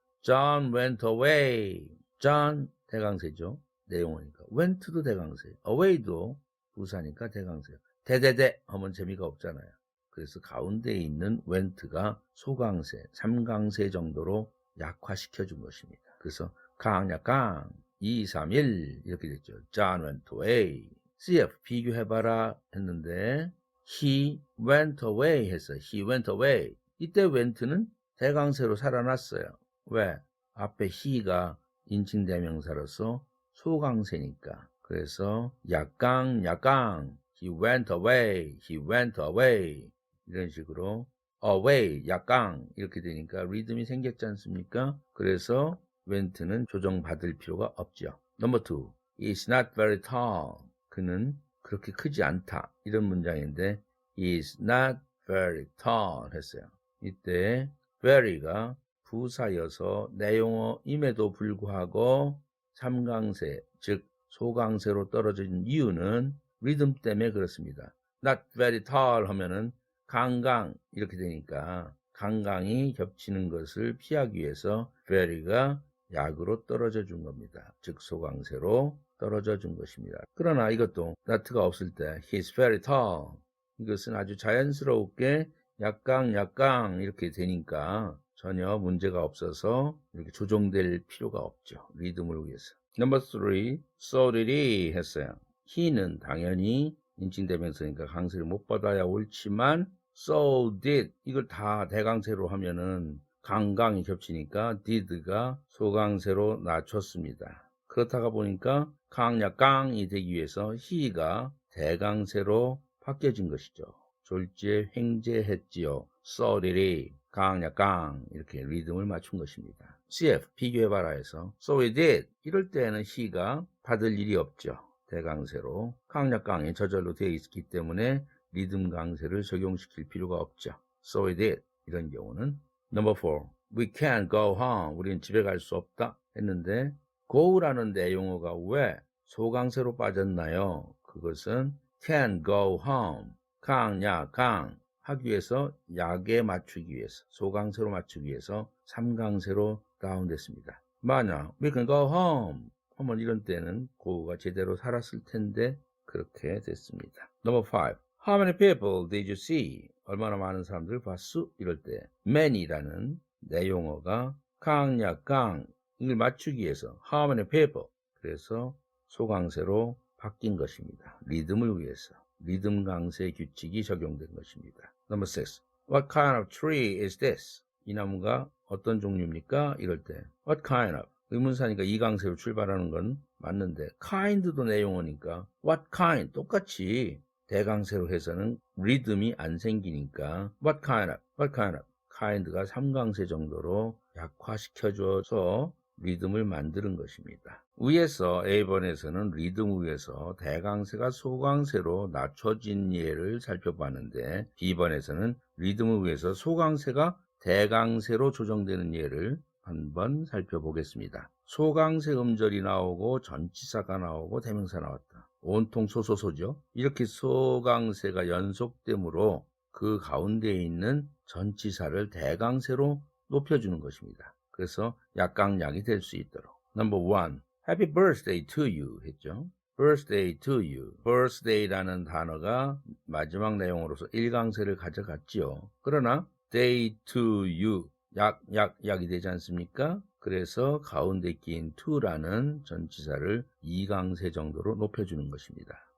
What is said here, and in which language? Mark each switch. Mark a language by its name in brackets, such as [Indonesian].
[English] John went away. [Korean] John 대강세죠. 내용어니까. went도 대강세. away도 부사니까 대강세요. 대대대 하면 재미가 없잖아요. 그래서 가운데 있는 went가 소강세, 3강세 정도로 약화시켜준 것입니다. 그래서 강약강 2, 3, 1 이렇게 됐죠. [English] John went away. [Korean] CF 비교해봐라 했는데 [English] He went away [Korean] 했어요. [English] He went away. [Korean] 이때 went는 대강세로 살아났어요. 왜? 앞에 he가 인칭대명사로서 소강세니까. 그래서 약강 [English] He went away. He went away. [Korean] 이런 식으로 away, 약강 이렇게 되니까 리듬이 생겼지 않습니까? 그래서 went는 조정받을 필요가 없죠. [English] Number 2. It's not very tall. [Korean] 그는 그렇게 크지 않다. 이런 문장인데 [English] is not very tall [Korean] 했어요. 이때 very가 부사여서 내용어임에도 불구하고 3강세, 즉 소강세로 떨어진 이유는 리듬 때문에 그렇습니다. [English] not very tall [Korean] 하면은 강강 이렇게 되니까 강강이 겹치는 것을 피하기 위해서 very가 약으로 떨어져 준 겁니다. 즉 소강세로 떨어져 준 것입니다. 그러나 이것도 not가 없을 때 [English] he's very tall [Korean] 이것은 아주 자연스럽게 약강 이렇게 되니까 전혀 문제가 없어서 이렇게 조정될 필요가 없죠. 리듬을 위해서. [English] Number 3, so did he 했어요. [Korean] he는 당연히 인칭대명사니까 강세를 못 받아야 옳지만 so did 이걸 다 대강세로 하면은 강강이 겹치니까 did가 소강세로 낮췄습니다. 그렇다가 보니까 강약강이 되기 위해서 he가 대강세로 바뀌어진 것이죠. 졸지에 횡재했지요. [English] so did he [Korean] 강약강 이렇게 리듬을 맞춘 것입니다. CF 비교해봐라 해서 [English] so he did [Korean] 이럴 때에는 he가 받을 일이 없죠. 대강세로 강약강이 저절로 되어 있기 때문에 리듬 강세를 적용시킬 필요가 없죠. [English] So he did [Korean] 이런 경우는 [English] Number 4. We can't go home. [Korean] 우리는 집에 갈 수 없다 했는데 go라는 내용어가 왜 소강세로 빠졌나요? [English] 그것은 can't go home. [Korean] 강 하기 위해서 약에 맞추기 위해서 소강세로 맞추기 위해서 3강세로 다운됐습니다. 만약 [English] we can go home [Korean] 하면 이런 때는 고가 제대로 살았을 텐데 그렇게 됐습니다. [English] Number 5. How many people did you see? [Korean] 얼마나 많은 사람들을 봤수? 이럴 때 many라는 내용어가 강 이걸 맞추기 위해서 [English] how many people [Korean] 그래서 소강세로 바뀐 것입니다. 리듬을 위해서 리듬 강세 규칙이 적용된 것입니다. [English] Number 6. What kind of tree is this? [Korean] 이 나무가 어떤 종류입니까? 이럴 때 [English] What kind of [Korean] 의문사니까 이강세로 출발하는 건 맞는데 kind도 내용어니까 what kind 똑같이 대강세로 해서는 리듬이 안 생기니까 what kind of kind가 3강세 정도로 약화시켜줘서 리듬을 만드는 것입니다. 위에서 A번에서는 리듬 위에서 대강세가 소강세로 낮춰진 예를 살펴봤는데 B번에서는 리듬을 위해서 소강세가 대강세로 조정되는 예를 한번 살펴보겠습니다. 소강세 음절이 나오고 전치사가 나오고 대명사 나왔다. 온통 소소소죠. 이렇게 소강세가 연속되므로 그 가운데에 있는 전치사를 대강세로 높여주는 것입니다. 그래서 약강약이 될 수 있도록. [English] Number 1. Happy birthday to you 했죠. birthday to you. [Korean] birthday라는 단어가 마지막 내용으로서 1강세를 가져갔지요. 그러나 [English] day to you [Korean] 약이 되지 않습니까? 그래서 가운데 끼인 to라는 전치사를 2강세 정도로 높여주는 것입니다.